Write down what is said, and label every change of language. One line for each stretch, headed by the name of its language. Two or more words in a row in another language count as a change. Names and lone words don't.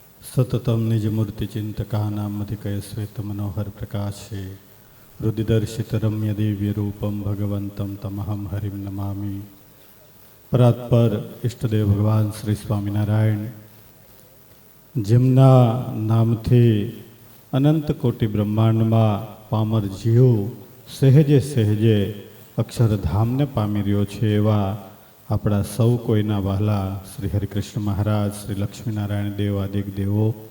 Sanskrit: सततम निजमूर्तिचिन्तकानामधिकय श्वेतमनोहर प्रकाशे रुदिदर्शित रम्य दिव्य रूपम भगवंतं तमहम हरिम नमामि। परात्पर इष्टदेव
Gujarati: भगवान श्री स्वामिनारायण જેમના નામથી અનંત કોટી બ્રહ્માંડમાં પામર જીવ સહેજે સહેજે અક્ષરધામને પામી રહ્યો છે એવા આપણા સૌ કોઈના વહાલા શ્રી હરિકૃષ્ણ મહારાજ, શ્રી લક્ષ્મીનારાયણ દેવ આદિક દેવો,